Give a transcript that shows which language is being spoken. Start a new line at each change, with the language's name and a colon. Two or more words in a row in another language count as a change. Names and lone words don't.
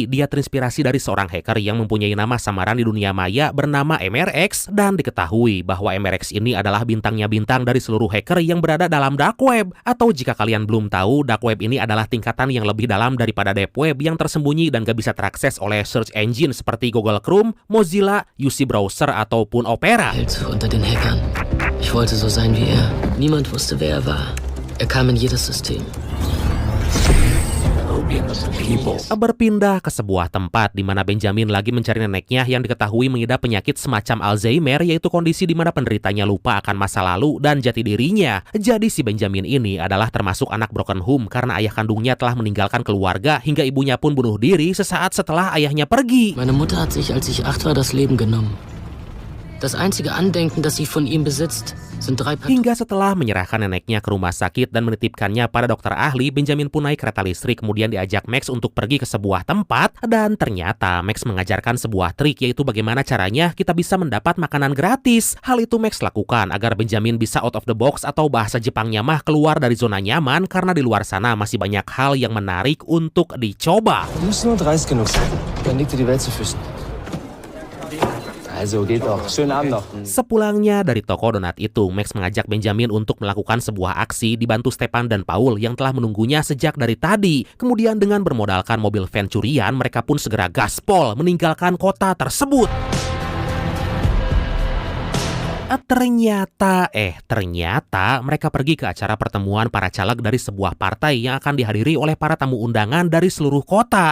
Indonesian: Dia terinspirasi dari seorang hacker yang mempunyai nama samaran di dunia maya bernama MRX, dan diketahui bahwa MRX ini adalah bintangnya bintang dari seluruh hacker yang berada dalam
English: dark web.
Indonesian: Atau jika kalian belum tahu,
English: dark web
Indonesian: ini adalah tingkatan yang lebih dalam daripada
English: deep web
Indonesian: yang tersembunyi dan gak bisa terakses oleh
English: search engine
Indonesian: seperti Google Chrome, Mozilla, UC Browser ataupun Opera.
German: Held unter den Hackern. Ich wollte so sein wie er. Niemand wusste, wer er war. Er kam in jedes System.
Indonesian: Berpindah ke sebuah tempat di mana Benjamin lagi mencari neneknya yang diketahui mengidap penyakit semacam Alzheimer, yaitu kondisi di mana penderitanya lupa akan masa lalu dan jati dirinya. Jadi si Benjamin ini adalah termasuk anak
English: broken home
Indonesian: karena ayah kandungnya telah meninggalkan keluarga hingga ibunya pun bunuh diri sesaat setelah ayahnya pergi.
German: Meine Mutter hat sich, als ich 8 war, das Leben genommen. Das einzige Andenken, das sie von ihm besitzt, sind 3
Indonesian: Hingga setelah menyerahkan neneknya ke rumah sakit dan menitipkannya pada dokter ahli, Benjamin pun naik kereta listrik kemudian diajak Max untuk pergi ke sebuah tempat. Dan ternyata Max mengajarkan sebuah trik, yaitu bagaimana caranya kita bisa mendapat makanan gratis. Hal itu Max lakukan agar Benjamin bisa
English: out of the box,
Indonesian: atau bahasa Jepangnya mah keluar dari zona nyaman, karena di luar sana masih banyak hal yang menarik untuk dicoba.
German: Du musst nur dreist genug sein. Dann liegt dir die Welt zu Füßen. Also geht doch. Schönen Abend noch.
Indonesian: Sepulangnya dari toko donat itu, Max mengajak Benjamin untuk melakukan sebuah aksi dibantu Stepan dan Paul yang telah menunggunya sejak dari tadi. Kemudian dengan bermodalkan mobil van curian, mereka pun segera gaspol meninggalkan kota tersebut. Ternyata mereka pergi ke acara pertemuan para caleg dari sebuah partai yang akan dihadiri oleh para tamu undangan dari seluruh kota.